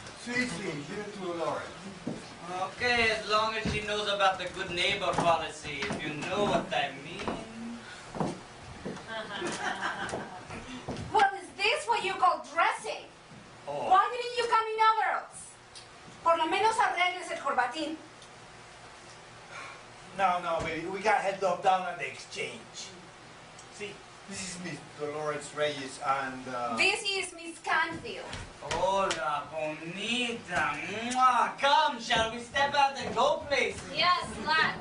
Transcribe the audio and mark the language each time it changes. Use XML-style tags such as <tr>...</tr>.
<es>Sí, sí,</es> <en>give it to Dolores. Okay, as long as she knows about the good neighbor policy, if you know what I mean. Well, is this what you call dressing? Oh. Why didn't you come in overalls?</en> <es>Por lo menos arregles el corbatín.</es> <en>No, baby, we got head up down at the exchange. See, this is Miss Dolores Reyes and, This is Miss Canfield.</en> <es>Hola, bonita. Mwah.</es> <en>Come, shall we step out and go places? Yes, let's.</en>